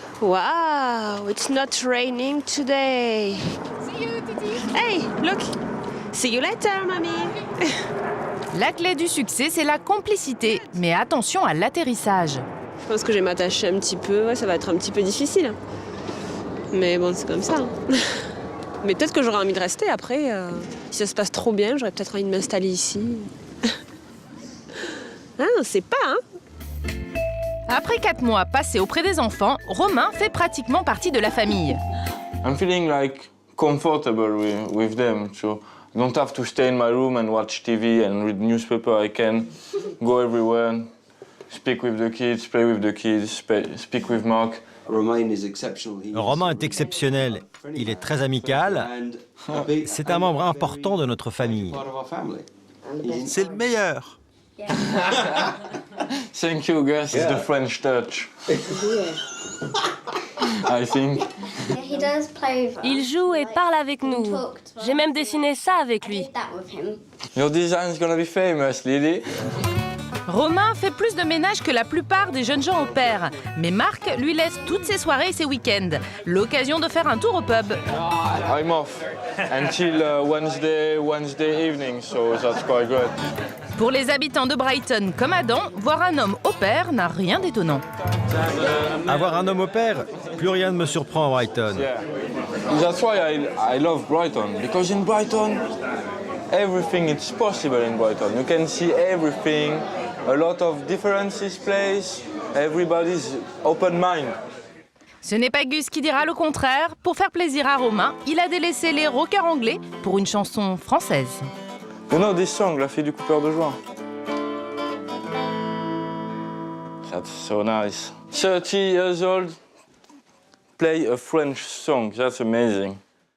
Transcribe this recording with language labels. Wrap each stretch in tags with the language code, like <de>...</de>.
<en>Wow, it's not raining today. See you, Titi. Hey, look. See you later, mommy.</en> <fr>La clé du succès, c'est la complicité. Mais attention à l'atterrissage. Je pense que je vais m'attacher un petit peu. Ouais, ça va être un petit peu difficile. Mais bon, c'est comme ça. Mais peut-être que j'aurai envie de rester après. Si ça se passe trop bien, j'aurais peut-être envie de m'installer ici. Ah, on sait pas, hein? Après 4 mois passés auprès des enfants, Romain fait pratiquement partie de la famille.</fr> <en>I'm feeling like comfortable with them. So I don't have to stay in my room and watch TV and read newspaper. I can go everywhere, speak with the kids, play with the kids, speak with Mark.</en> <fr>Romain est exceptionnel. Il est très amical. C'est un membre important de notre famille. C'est le meilleur.</fr> <en>Thank you, Gus. It's the French touch. I think.</en> <fr>Il joue et parle avec nous. J'ai même dessiné ça avec lui.</fr> <en>Your design's gonna be famous, Lily.</en> <fr>Romain fait plus de ménage que la plupart des jeunes gens au pair. Mais Marc lui laisse toutes ses soirées et ses week-ends. L'occasion de faire un tour au pub.</fr> <en>I'm off until Wednesday evening, so that's quite good.</en> <fr>Pour les habitants de Brighton comme Adam, voir un homme au pair n'a rien d'étonnant. Avoir un homme au pair, plus rien ne me surprend à Brighton.</fr> <en>Yeah. That's why I love Brighton, because in Brighton, everything is possible in Brighton. You can see everything, a lot of differences place, everybody's open mind.</en> <fr>Ce n'est pas Gus qui dira le contraire. Pour faire plaisir à Romain, il a délaissé les rockers anglais pour une chanson française.</fr> <en>You know this song, La fille du coupeur de joint? That's so nice. 30 years old, play a French song. That's amazing.</en>